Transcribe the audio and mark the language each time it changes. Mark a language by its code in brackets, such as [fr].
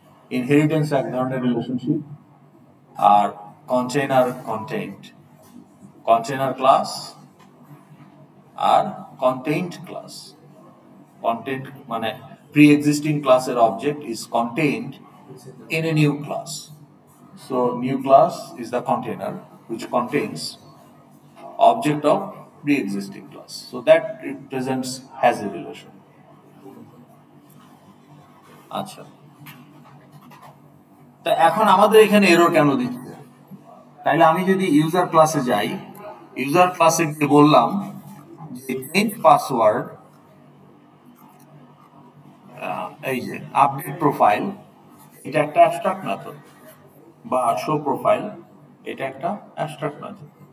[bn] Inheritance এক ধরনের relationship, আর container contained, container class আর contained class. [en] content [bn] মানে [en] Pre existing ক্লাসের object is contained in a new class. So new class is the container which contains object of pre-existing class. So that represents has a relation. [bn] আচ্ছা, তা এখন আমাদের এখানে error কেন দিচ্ছে? তাইলে আমি যদি ইউজার ক্লাসে যাই, ইউজার ক্লাসে গিয়ে বললাম যে চেঞ্জ পাসওয়ার্ড, এই যে আপডেট প্রোফাইল, এটা একটা অ্যাবস্ট্রাক্ট মেথড, বা শো প্রোফাইল, এটা একটা অ্যাবস্ট্রাক্ট মেথড।